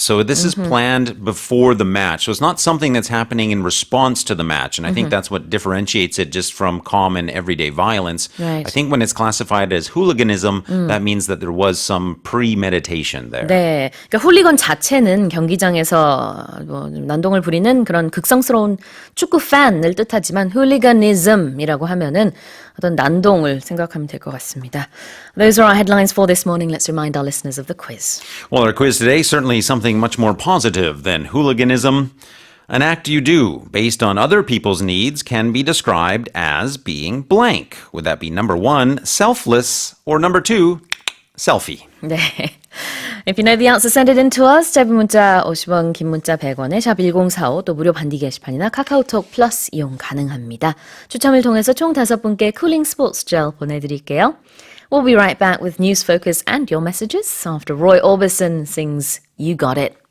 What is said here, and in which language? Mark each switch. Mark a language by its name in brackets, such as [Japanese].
[English] So this is planned before the match. So it's not something that's happening in response to the match. And I think that's what differentiates it just from common everyday violence. Right. I think when it's classified as hooliganism, that means that there was some premeditation there. [Korean] 네, 그러니까 훌리건 자체는 경기장에서 난동을 부리는 그런 극성스러운 축구 팬을 뜻하지만 훌리거니즘이라고 하면은 어떤 난동을 생각하면 될 것 같습니다. [English] Those are our headlines for this morning. Let's remind our listeners of the quiz. Well, our quiz today, certainly something much more positive than hooliganism. An act you do based on other people's needs can be described as being blank. Would that be number 1, selfless, or number 2, selfie? [Korean] 네. [English] If you know the answer, send it in to us. [Korean] 짧은 문자 50원, 긴 문자 100원에 샵 1045, 또 무료 반디 게시판이나 카카오톡 플러스 이용 가능합니다. 추첨을 통해서 총 5분께 쿨링 스포츠 젤 보내드릴게요. [English] We'll be right back with news focus and your messages after Roy Orbison sings You Got It.